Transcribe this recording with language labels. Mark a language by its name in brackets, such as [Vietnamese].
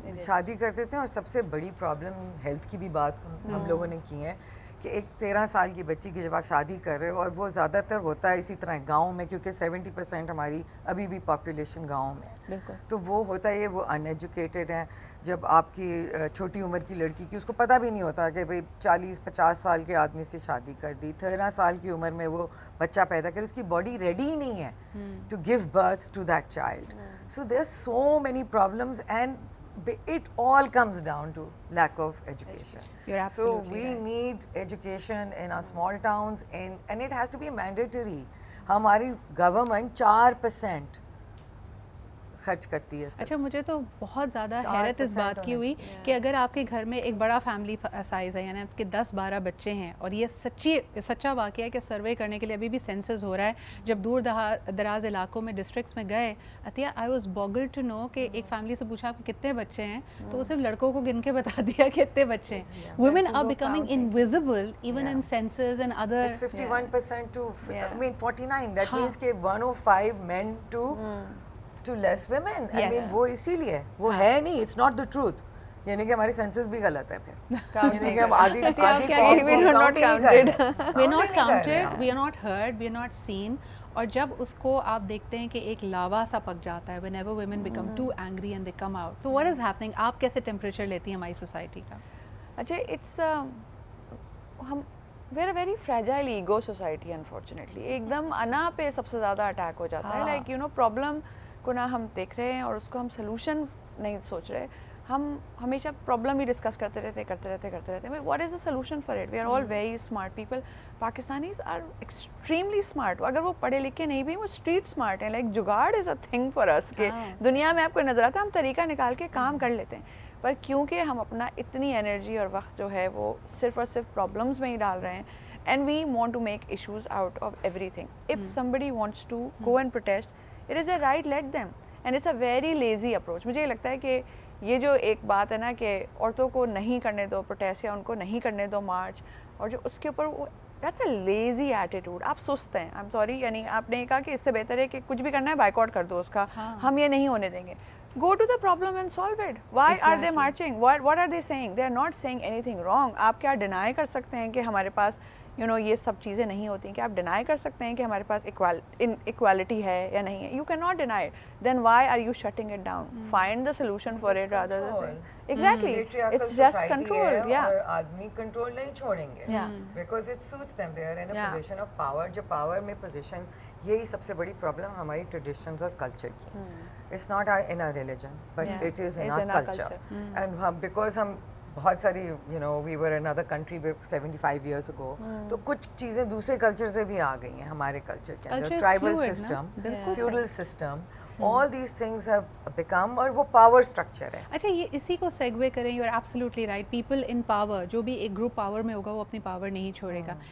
[Urdu] شادی کرتے تھے, اور سب سے بڑی پرابلم ہیلتھ کی بھی بات ہم لوگوں نے کی ہے کہ ایک 13 سال کی بچی کی جب آپ شادی کر رہے ہو, اور وہ زیادہ تر ہوتا ہے اسی طرح گاؤں میں, کیونکہ 70% ہماری ابھی بھی پاپولیشن گاؤں میں ہے, تو وہ ہوتا ہے یہ وہ ان ایجوکیٹڈ ہیں. جب آپ کی چھوٹی عمر کی لڑکی کی اس کو پتہ بھی نہیں ہوتا کہ بھئی 40-50 سال کے آدمی سے شادی کر دی, 13 سال کی عمر میں وہ بچہ پیدا کرے, اس کی باڈی ریڈی ہی نہیں ہے [English] To give birth to that child. So there are so many problems, and it all comes down to lack of education. You're absolutely so we right. need education in our small towns, and it has to be mandatory. [Urdu] ہماری government 4% خرچ کرتی ہے. اچھا, مجھے تو بہت زیادہ حیرت اس بات کی ہوئی کہ اگر آپ کے گھر میں ایک بڑا فیملی سائز ہے, یعنی آپ کے 10-12 بچے ہیں, اور یہ سچا واقعہ ہے کہ سروے کرنے کے لیے ابھی بھی سینسس ہو رہا ہے. جب دور دراز علاقوں میں ڈسٹرکٹس میں گئے, عطیہ [English] I was boggled to know [Urdu] کہ ایک فیملی سے پوچھا آپ کے کتنے بچے ہیں, تو وہ صرف لڑکوں کو گن کے بتا دیا کہ اتنے بچے ہیں. [English] Women are becoming invisible even in census and other. It's 51% to, I mean 49. That means کہ 1 of 5 men to less women. I mean [Urdu] وہ اسی لیے وہ ہے نہیں, [English] it's not the truth. [Urdu] یعنی کہ ہماری سینسس بھی غلط ہے پھر, یعنی کہ ہم آدھی [English] we are not counted. We are not counted, we are not heard, we are not seen. [Urdu] اور جب اس کو آپ دیکھتے ہیں کہ ایک لاوا سا پک جاتا ہے, [English] whenever women become too angry and they come out. So what is happening? [Urdu] آپ کیسے ٹیمپریچر لیتی ہیں ہماری سوسائٹی کا؟ [English] اچھا, اٹس ہم we are a very fragile ego society unfortunately. [Urdu] ایک دم انا پہ سب سے زیادہ اٹیک ہو جاتا ہے. [English] like you know [Urdu] پرابلم کو نہ ہم دیکھ رہے ہیں اور اس کو ہم سلوشن نہیں سوچ رہے, ہم ہمیشہ پرابلم ہی ڈسکس کرتے رہتے ہیں. [English] What is the solution for it? We are all very smart people. Pakistanis are extremely smart. [Urdu] اگر وہ پڑھے لکھے نہیں بھی, وہ [English] street smart [Urdu] ہیں. [English] like jugaad is a thing for us, [Urdu] کہ دنیا میں آپ کو نظر آتا ہے ہم طریقہ نکال کے کام کر لیتے ہیں, پر کیونکہ ہم اپنا اتنی انرجی اور وقت جو ہے وہ صرف اور صرف پرابلمس میں ہی ڈال رہے ہیں. [English] And we want to make issues out of every thing. If somebody wants to go and protest, it is their right, let them. And it's a very lazy approach. [Urdu] مجھے یہ لگتا ہے کہ یہ جو ایک بات ہے نا کہ عورتوں کو نہیں کرنے دو پروٹیسٹ یا ان کو نہیں کرنے دو مارچ, اور جو اس کے اوپر وہ [English] That's a lazy attitude. [Urdu] آپ سست ہیں, [English] I am sorry. [Urdu] یعنی آپ نے کہا کہ اس سے بہتر ہے کہ کچھ بھی کرنا ہے بائیکاٹ کر دو اس کا, ہم یہ نہیں ہونے دیں گے. [English] Go to the problem and solve it. Why are they marching? What are they saying? They are not saying anything wrong. [Urdu] آپ کیا ڈینائی کر سکتے ہیں کہ ہمارے پاس یہ سب چیزیں نہیں ہوتی ہیں؟ کہ آپ ڈینائی کر سکتے ہیں کہ ہمارے پاس اکوالٹی ہے یا نہیں ہے؟ [English] You can not deny it. Then why are you shutting it down? Find the solution for it rather than exactly it's just control. یا [Urdu] آدمی کنٹرول نہیں چھوڑیں گے, [English] Because it suits them. They are in a position of power. [Urdu] جو power میں position, یہی سب سے بڑی پرابلم ہماری ٹریڈیشنز اور کلچر کی. [English] It's not in our religion, but it is in our culture. And because [Urdu] ہم بہت ساری [English] we were another country 75 years ago, [Urdu] تو کچھ چیزیں دوسرے کلچر سے بھی آ گئی ہیں ہمارے کلچر کے اندر. [English] tribal system, feudal system, all these things have become, [Urdu] اور وہ پاور اسٹرکچر ہے. اچھا, یہ اسی کو سیگوے کریں. [English] You are absolutely right. People in power, [Urdu] جو بھی ایک گروپ پاور میں ہوگا وہ اپنی پاور نہیں چھوڑے گا.